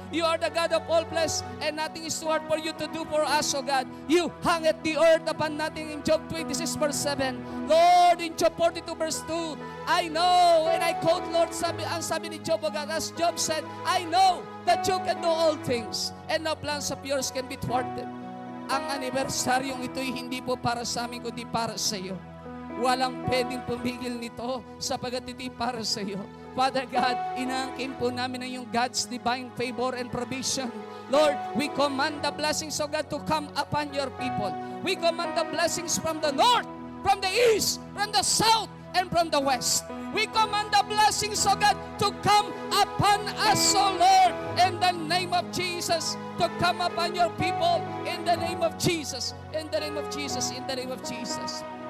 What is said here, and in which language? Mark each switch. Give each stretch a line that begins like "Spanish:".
English: You are the God of all flesh, and nothing is too hard for you to do for us, O God. You hung at the earth upon nothing in Job 26 verse 7. Lord, in Job 42 verse 2, I know, and I quote, Lord,
Filipino: ang sabi ni Job,
English: O God, as Job said, I know that you can do all things, and no plans of yours can be thwarted.
Filipino: Ang anibersaryong ito'y hindi po para sa amin, kundi para sa iyo. Walang pwedeng pumigil nito sapagat ito'y para sa iyo.
English: Father God,
Filipino: inaangkin po namin ang yung
English: God's divine favor and provision. Lord, we command the blessings of God to come upon your people. We command the blessings from the north, from the east, from the south, and from the west. We command the blessings of God to come upon us, O Lord, in the name of Jesus, to come upon your people, in the name of Jesus, in the name of Jesus, in the name of Jesus.